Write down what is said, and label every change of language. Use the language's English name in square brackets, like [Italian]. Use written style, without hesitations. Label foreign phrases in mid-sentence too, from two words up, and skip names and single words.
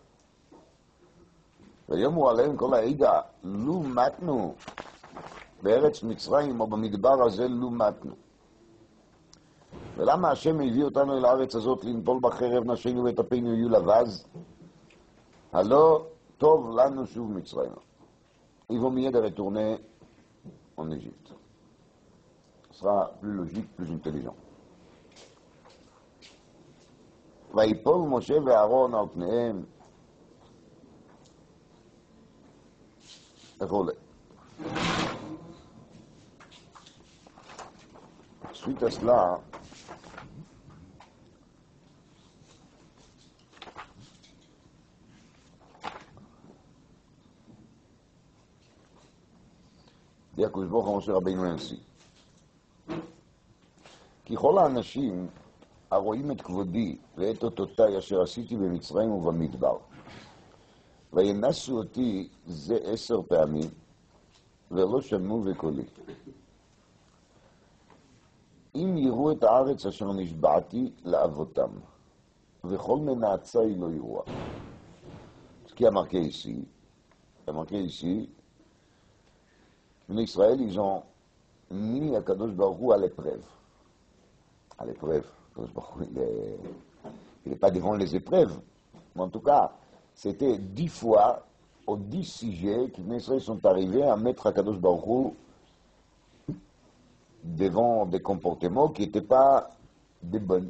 [Hebrew] ויאמרו עליהם כל העדה, לו מתנו בארץ מצרים או במדבר הזה, לו מתנו. ולמה השם הביא אותנו אל הארץ הזאת לנפול בחרב נשינו ואת אפינו יהיו לבז? הלא טוב לנו שוב מצרים. [French] Ils vont mieux de retourner en Égypte. Ce sera plus logique, plus intelligent. [Hebrew] ויפול משה ואהרון על פניהם וכולי. [French] Suite à cela, dit [Hebrew] הקדוש ברוך הוא משה רבינו [French] ainsi. [Hebrew] כי כל האנשים הרואים את כבודי ואת אותותיי אשר עשיתי במצרים ובמדבר, וינסו אותי זה 10 פעמים ולא שמעו בקולי. אם יראו את הארץ אשר נשבעתי לאבותם, וכל מנעצי לא יראו. [French] Ce qui a marqué ici, [Hebrew] בני ישראל, [French] ils ont mis [Hebrew] הקדוש ברוך הוא [French] à l'épreuve. À l'épreuve. Il n'est pas devant les épreuves, mais en tout cas, c'était 10 fois, aux 10 sujets, que les Israéliens sont arrivés à mettre Akadosh Baruch Hu devant des comportements qui n'étaient pas des bonnes.